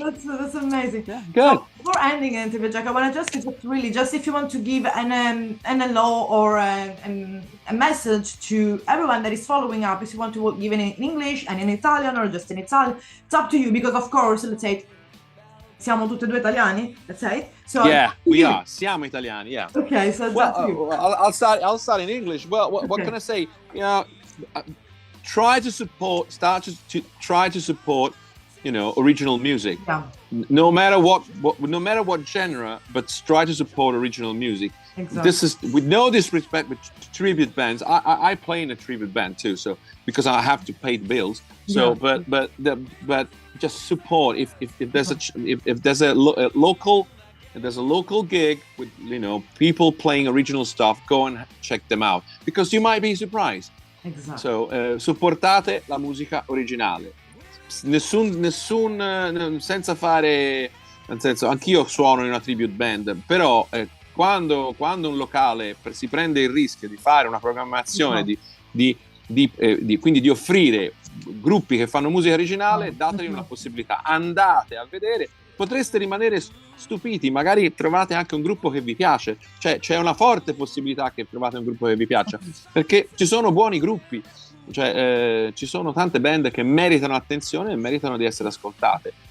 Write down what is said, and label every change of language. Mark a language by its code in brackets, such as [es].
[en] That's amazing. Yeah, good. So, before ending the interview, Jack, I want to just if you want to give an hello or a message to everyone that is following up, if you want to give it in English and in Italian or just in Italian, it's up to you because of course, let's say. [it] Siamo tutti e due italiani, [en] let's say. So we are. [it] Siamo italiani. [en] Yeah. Okay, so I'll start in English. Well, what can I say? Try to support. Try to support. Original music. Yeah. No matter what genre, but try to support original music. Exactly. This is with no disrespect, but tribute bands. I play in a tribute band too, so because I have to pay the bills. So, but just support if there's a local gig with people playing original stuff, go and check them out because you might be surprised. Exactly. [it] So supportate la musica originale. Nessun senza fare, nel senso, anch'io suono in una tribute band, però quando un locale si prende il rischio di fare una programmazione quindi di offrire gruppi che fanno musica originale, dategli una possibilità, andate a vedere, potreste rimanere stupiti, magari trovate anche un gruppo che vi piace, cioè c'è una forte possibilità che trovate un gruppo che vi piaccia, perché ci sono buoni gruppi, ci sono tante band che meritano attenzione e meritano di essere ascoltate.